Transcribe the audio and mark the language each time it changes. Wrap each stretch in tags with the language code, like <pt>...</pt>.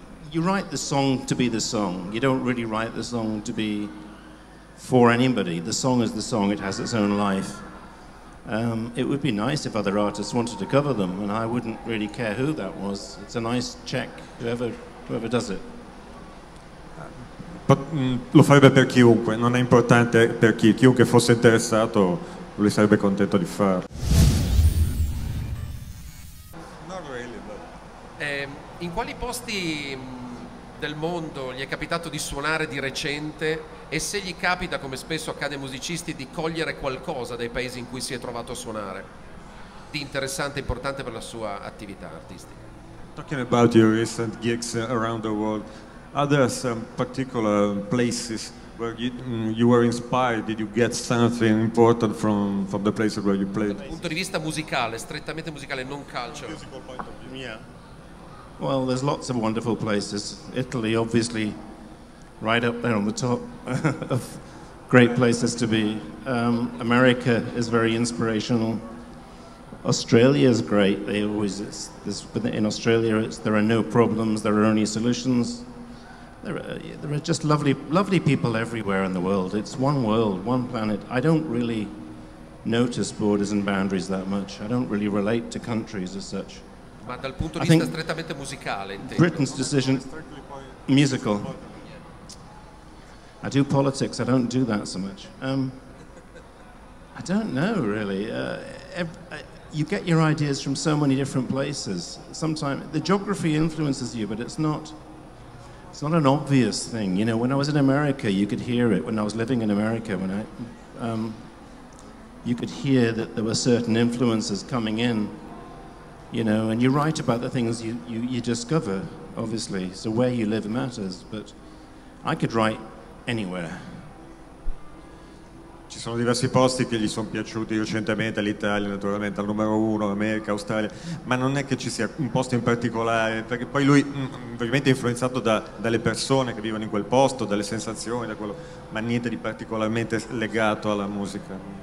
<en>You write the song to be the song. You don't really write the song to be for anybody. The song is the song. It has its own life. It would be nice if other artists wanted to cover them, and I wouldn't really care who that was. It's a nice check, whoever does it.</en> <it>Lo farebbe per chiunque, non è importante per chiunque fosse interessato, lui sarebbe contento di farlo. In quali posti del mondo gli è capitato di suonare di recente e se gli capita, come spesso accade ai musicisti, di cogliere qualcosa dai paesi in cui si è trovato a suonare di interessante e importante per la sua attività artistica.</it> <en>Talking about your recent gigs around the world, are there some particular places where you were inspired? Did you get something important from the places where you played?</en> <it>Dal punto di vista musicale, strettamente musicale, non cultural.</it> <en>Yeah. Well, there's lots of wonderful places. Italy, obviously, right up there on the top of great places to be. America is very inspirational. Australia is great. They always, in Australia, there are no problems. There are only solutions. There are just lovely people everywhere in the world. It's one world, one planet. I don't really notice borders and boundaries that much. I don't really relate to countries as such.</en> <it>Ma dal punto di vista strettamente musicale, intendo.</it> <en>Britain's decision, musical. I do politics. I don't do that so much. I don't know really. You get your ideas from so many different places. Sometimes the geography influences you, but it's not an obvious thing. You know, when I was in America, you could hear it. When I was living in America, you could hear that there were certain influences coming in. You know, and you write about the things you discover, obviously. So where you live matters, but I could write anywhere.</en> <it>Ci sono diversi posti che gli sono piaciuti recentemente, l'Italia naturalmente al numero 1, America, Australia, ma non è che ci sia un posto in particolare, perché poi lui ovviamente è influenzato dalle persone che vivono in quel posto, dalle sensazioni, da quello, ma niente di particolarmente legato alla musica.</it>